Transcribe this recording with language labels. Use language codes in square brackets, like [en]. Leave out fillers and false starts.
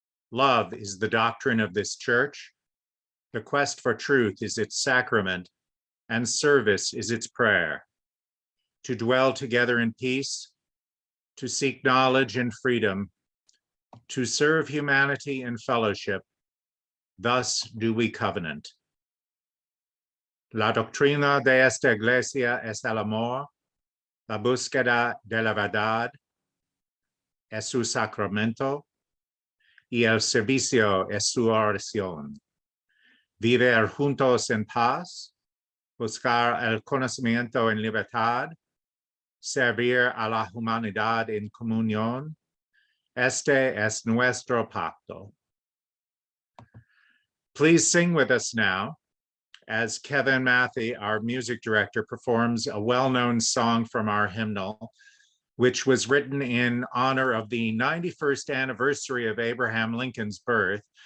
[en] Love is the doctrine of this church. The quest for truth is its sacrament, and service is its prayer. To dwell together in peace, to seek knowledge and freedom, to serve humanity and fellowship, thus do we covenant. [es] La doctrina de esta iglesia es el amor, la búsqueda de la verdad, es su sacramento, y el servicio es su oración. Vivir juntos en paz, buscar el conocimiento en libertad, servir a la humanidad en comunión. Este es nuestro pacto. [en] Please sing with us now as Kevin Matthey, our music director, performs a well-known song from our hymnal, which was written in honor of the 91st anniversary of Abraham Lincoln's birth.